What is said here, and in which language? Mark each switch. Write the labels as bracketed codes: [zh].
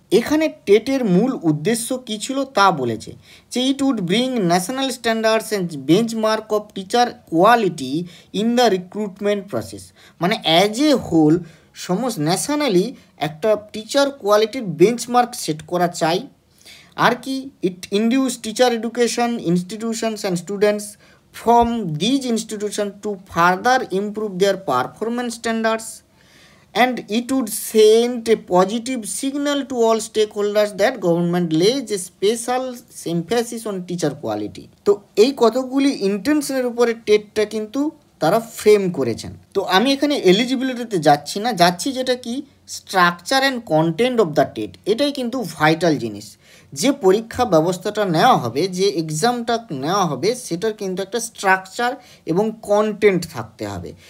[bn] এখানে টেটের মূল উদ্দেশ্য কী ছিল তা বলেছে যে [en] It would bring national standards and benchmark of teacher quality in the recruitment process. [bn] মানে অ্যাজ এ হোল সমস্ত ন্যাশনালি একটা টিচার কোয়ালিটির বেঞ্চমার্ক সেট করা চাই। [en] আর কি, it induce teacher education institutions and students from these institution to further improve their performance standards, and it would send a positive signal to all stakeholders that government lays a special emphasis on teacher quality. [bn] তো এই কতগুলি ইন্টেনশনের উপরে টেটটা কিন্তু তারা frame করেছেন। তো আমি এখানে এলিজিবিলিটিতে যাচ্ছি না, যাচ্ছি যেটা কি [en] Structure and content of the TET. [bn] এটাই কিন্তু ভাইটাল জিনিস। যে পরীক্ষা ব্যবস্থাটা নেওয়া হবে, যে এক্সামটা নেওয়া হবে, সেটার কিন্তু একটা স্ট্রাকচার এবং কন্টেন্ট থাকতে হবে।